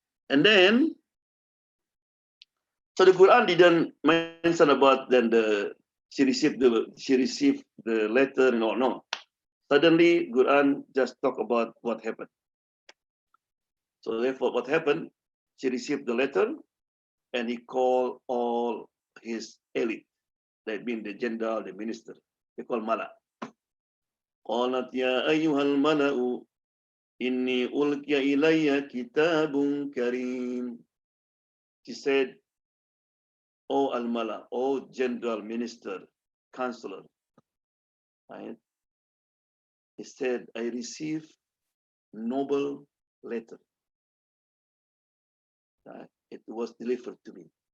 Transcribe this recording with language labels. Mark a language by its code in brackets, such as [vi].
[en] And then, so the Quran didn't mention about then she received the letter and all. No. Suddenly, Quran just talk about what happened. So therefore, what happened? She received the letter, and he called all his elite, that means the general, the minister. They call Mala. [ar] قالت يا أيها الملأ إني ألقي إلي كتاب كريم. [en] She said, O Al-Mala, O general minister, counselor. Right? He said, I received noble letter. Right? It was delivered to me.